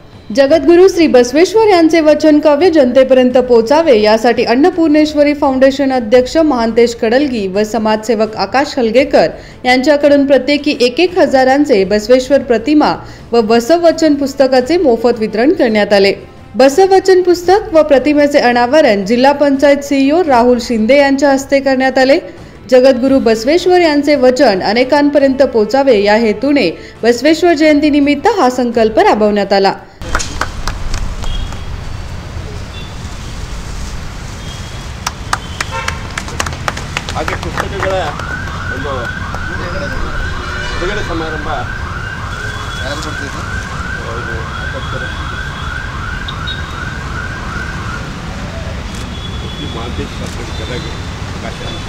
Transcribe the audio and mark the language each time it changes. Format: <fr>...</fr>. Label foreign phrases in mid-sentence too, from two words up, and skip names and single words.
<mr>जगद्गुरू श्री बसवेश्वर यांचे वचन काव्य जनतेपर्यंत पोहोचावे यासाठी अन्नपूर्णेश्वरी फाउंडेशन अध्यक्ष महांतेश कडलगी व समाजसेवक आकाश हलगेकर यांच्याकडून प्रत्येकी 1-1 हजारांचे बसवेश्वर प्रतिमा व बसव वचन पुस्तकाचे मोफत वितरण करण्यात आले। बसव वचन पुस्तक व प्रतिमेचे अनावरण जिल्हा पंचायत सीईओ राहुल शिंदे यांच्या हस्ते करण्यात आले। जगद्गुरू बसवेश्वर यांचे वचन अनेकांपर्यंत पोहोचावे या हेतूने बसवेश्वर जयंती निमित्त हा संकल्प राबवण्यात आला।</mr> <kn>ಹಾಗೆ ಪುಸ್ತಕಗಳ ಒಂದು ಬಿಡುಗಡೆ ಸಮಾರಂಭ ಯಾರು ಬರ್ತಿದ್ರು ಮಾಂತೇಶ್ ಗದಗ ಆಕಾಶ</kn>